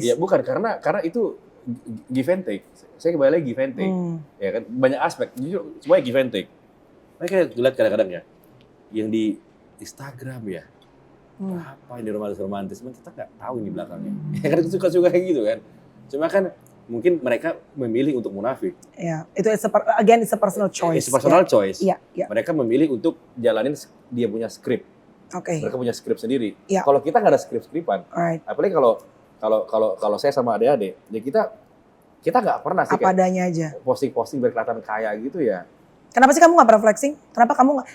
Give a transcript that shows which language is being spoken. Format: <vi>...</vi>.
<id>Ya bukan, karena itu</id> <en>give and take.</en> <id>Saya kembali lagi give and take. Ya kan banyak aspek, jujur semuanya</id> <en>give and take.</en> <id>Mereka lihat kadang-kadang ya, yang di Instagram ya, apa ini romantis, kita nggak tahu ini belakangnya. Ya kan suka-suka kayak gitu kan. Cuma kan mungkin mereka memilih untuk munafik. Ya, itu</id> <en>it's a personal choice. It's a personal choice.</en> <id>Iya. Mereka memilih untuk jalanin dia punya skrip. Mereka punya skrip sendiri. Yeah. Kalau kita nggak ada skrip-skripan, apalagi kalau saya sama adik-adik, ya kita nggak pernah sih apa adanya aja. Posting biar kelihatan kaya gitu ya. Kenapa sih kamu nggak pernah flexing? Kenapa kamu nggak?</id>